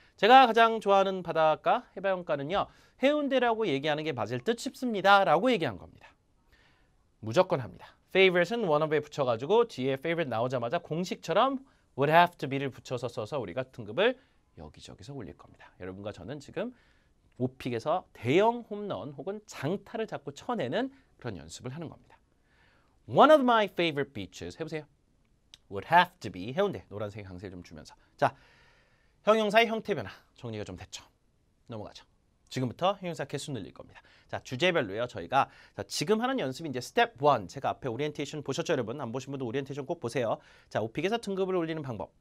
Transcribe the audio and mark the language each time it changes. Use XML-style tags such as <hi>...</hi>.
<ko>제가 가장 좋아하는 바닷가, 해변가는요. 해운대라고 얘기하는 게 맞을 듯 싶습니다. 라고 얘기한 겁니다. 무조건 합니다. favorite은 one of에 붙여가지고 뒤에 favorite 나오자마자 공식처럼</ko> <en>would have to be</en> <ko>를 붙여서 써서 우리가 등급을 여기저기서 올릴 겁니다. 여러분과 저는 지금 오픽에서 대형 홈런 혹은 장타를 자꾸 쳐내는 그런 연습을 하는 겁니다.</ko> <en>One of my favorite beaches</en> <ko>해보세요.</ko> <en>Would have to be 해운대.</en> <ko>노란색 강세를 좀 주면서. 자, 형용사의 형태 변화 정리가 좀 됐죠. 넘어가죠. 지금부터 형용사 개수 늘릴 겁니다. 자, 주제별로요. 저희가 자, 지금 하는 연습이 이제 스텝 1. 제가 앞에 오리엔테이션 보셨죠, 여러분? 안 보신 분도 오리엔테이션 꼭 보세요. 자, 오픽에서 등급을 올리는 방법.</ko>